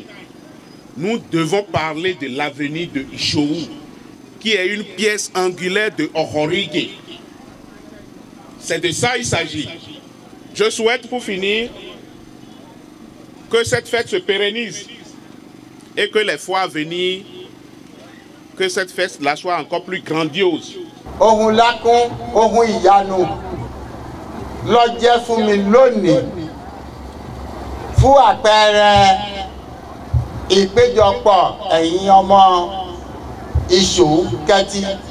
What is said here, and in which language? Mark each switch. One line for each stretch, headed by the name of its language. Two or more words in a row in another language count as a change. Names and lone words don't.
French: Nous devons parler de l'avenir de Ishowu, qui est une pièce angulaire de Ohorige. C'est de ça qu'il s'agit. Je souhaite, pour finir, que cette fête se pérennise et que les fois à venir, que cette fête-là soit encore plus grandiose.
Yoruba: Ohun lakun, ohun ìyanu, ló jẹ́ fún mi lónìí, fún àpẹẹrẹ ìpéjọpọ̀ ẹ̀yin ọmọ Ishowu Kẹ́tì.